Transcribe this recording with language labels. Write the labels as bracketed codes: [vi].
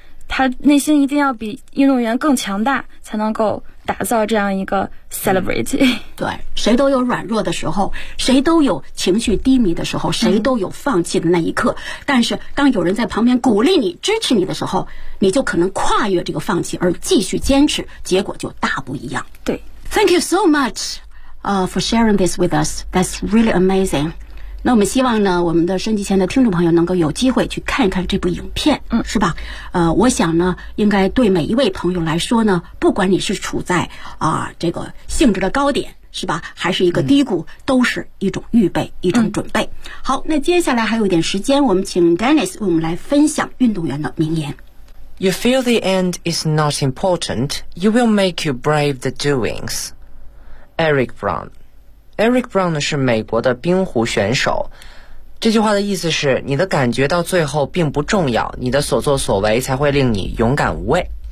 [zh] 他内心一定要比运动员更强大，才能够打造这样一个 celebrity。对，谁都有软弱的时候，谁都有情绪低迷的时候，谁都有放弃的那一刻。但是当有人在旁边鼓励你，支持你的时候，你就可能跨越这个放弃而继续坚持，结果就大不一样。对， [en] Thank you so much for sharing this with us. That's really amazing。 [zh] 那我们希望呢，我们的收音机前的听众朋友能够有机会去看一看这部影片，是吧？我想呢，应该对每一位朋友来说呢，不管你是处在这个性质的高点，是吧，还是一个低谷，都是一种预备，一种准备。好，那接下来还有一点时间，我们请 Dennis 为我们来分享运动员的名言。 [en] You feel the end is not important, you will make you brave the doings. Eric Brown。 [zh] Eric Brown 是美国的冰壶选手，这句话的意思是，你的感觉到最后并不重要，你的所作所为才会令你勇敢无畏。